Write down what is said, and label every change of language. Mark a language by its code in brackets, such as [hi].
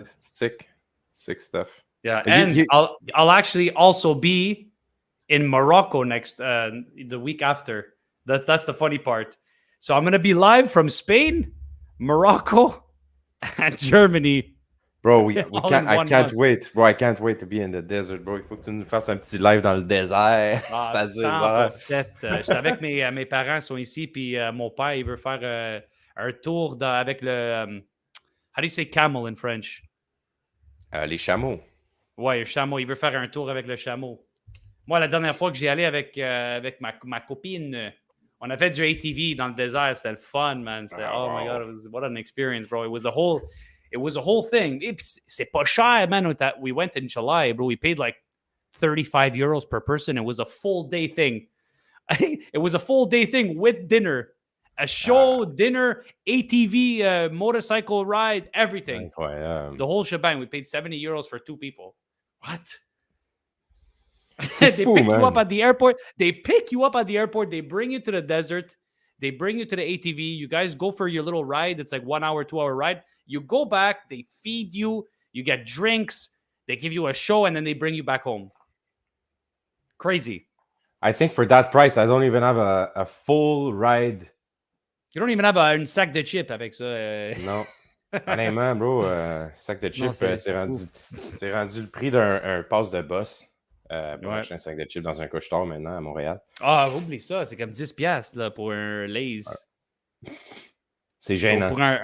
[en] It's sick stuff. Yeah, and I'll actually also be in Morocco next the week after. That's the funny part. So I'm gonna be live from Spain, Morocco, and Germany. Bro, I can't wait. Bro, I can't wait to be in the desert, bro. [fr] Il faut que tu nous fasses un petit live dans le désert. C'est-à-dire, j'étais avec mes parents sont ici, puis mon père, il veut faire un tour avec le... [en] how do you say camel in French? [fr] Les chameaux. Ouais, le chameau. Il veut faire un tour avec le chameau. Moi, la dernière fois que j'y allais avec ma copine, on a fait du ATV dans le désert. C'était le fun, man. [en] Oh my God, what an experience, bro. It was a whole thing. [fr] C'est pas cher, man. [en] We went in July, bro. We paid like 35 euros per person. It was a full day thing. It was a full day thing with dinner. A show, dinner, ATV, motorcycle ride, everything. Incroyable. The whole shebang. We paid 70 euros for 2 people. What? They pick you up at the airport. They pick you up at the airport. They bring you to the desert. They bring you to the ATV. You guys go for your little ride. It's like 1 hour, 2 hour ride. You go back. They feed you. You get drinks. They give you a show, and then they bring you back home. Crazy. I think for that price, I don't even have a full ride. You don't even have [fr] un sac de chips avec ça. Non. Honnêtement, bro, sac de chips, c'est rendu le prix d'un pass de boss. Pour acheter un sac de chips dans un couche-tard maintenant à Montréal. Ah, oublie ça. C'est comme 10$ là, pour un Lay's. C'est gênant.